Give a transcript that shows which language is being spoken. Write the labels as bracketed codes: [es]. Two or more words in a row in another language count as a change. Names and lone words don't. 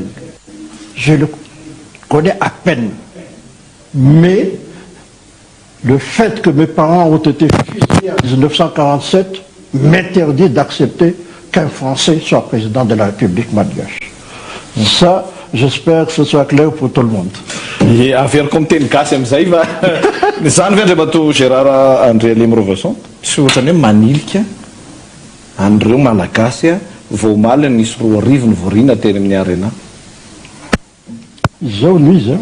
[fr] Je le connais à peine. Mais le fait que mes parents ont été fusillés en 1947 m'interdit d'accepter qu'un Français soit président de la République malgache. Ça, j'espère que ce soit clair pour tout le monde. [mg] Averiko miteny gasy am'izay fa zany ve andriamato Gérard André Lemrovason tsy ohatrany hoe manilika an'ireo malagasy voamaly nisy 2 arivo ny vorina teny amin'ny arena. Izao no izy